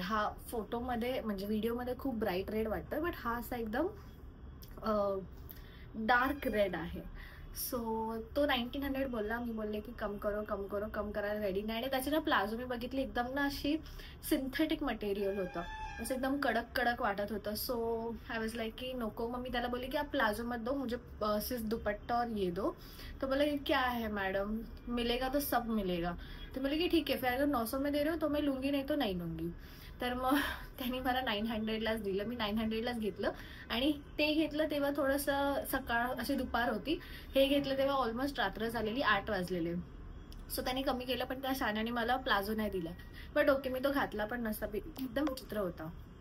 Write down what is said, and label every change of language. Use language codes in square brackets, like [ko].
[mr] हा फोटोमध्ये म्हणजे व्हिडिओमध्ये खूप ब्राईट रेड वाटतं, बट हा असा एकदम डार्क रेड आहे. सो तो 1900 बोलला. मी बोलले की [hi] कम करो कम करो, [mr] कम करायला रेडी नाही. आणि त्याची ना प्लाझो मी बघितली, एकदम ना अशी सिंथेटिक मटेरियल होतं, असं एकदम कडक कडक वाटत होतं. [en] so I was like [mr] की नको. मग मी त्याला बोलली की [hi] आप प्लाझो मत दो, मुझे सिर्फ दुपट्टा और ये दो. तो बोला ये क्या है मैडम, मिलेगा तो सब मिलेगा. तो बोले की ठीक है, फिर अगर 900 में दे रहे हो तो मैं लूँगी, नहीं तो नहीं लूँगी. [mr] तर मग त्यांनी मला 900लाच दिलं. मी 900लाच घेतलं. आणि ते घेतलं तेव्हा थोडंसं सकाळ, अशी दुपार होती. हे घेतलं तेव्हा ऑलमोस्ट रात्र झालेली, 8 वाजलेले. सो त्यांनी कमी केलं, पण त्या शाण्याने मला प्लाझो नाही दिला. बट ओके, मी तो घातला पण नसता, एकदम विचित्र होता.